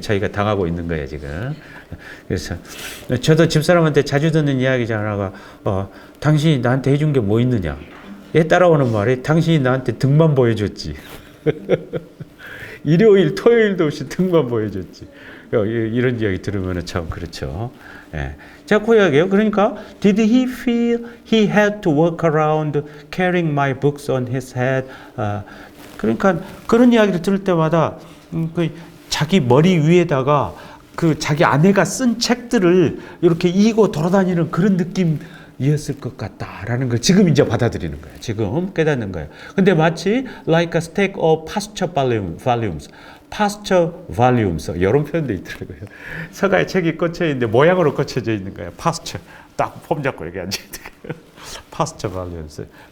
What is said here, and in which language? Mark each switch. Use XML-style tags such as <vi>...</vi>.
<ko>자기가 당하고 있는 거예요 지금. 그래서 저도 집사람한테 자주 듣는 이야기 중 하나가 당신이 나한테 해준 게 뭐 있느냐. 얘 따라오는 말이 당신이 나한테 등만 보여줬지. 일요일 토요일도 없이 등만 보여줬지. 이런 이야기 들으면 참 그렇죠. 예. 제가 그 이야기예요.</ko> <en>그러니까 did he feel he had to walk around carrying my books on his head?</en> <ko>그러니까 그런 이야기를 들을 때마다 자기 머리 위에다가 그 자기 아내가 쓴 책들을 이렇게 이고 돌아다니는 그런 느낌이었을 것 같다라는 걸 지금 이제 받아들이는 거예요. 지금 깨닫는 거예요.</ko> <en>근데 마치 like a stack of pasture volumes.</en> <ko>pasture volumes 이런 표현도 있더라고요. 서가에 책이 꽂혀 있는데 모양으로 꽂혀져 있는 거예요. pasture 딱 폼 잡고 이렇게 앉아 있는 pasture volumes.</ko>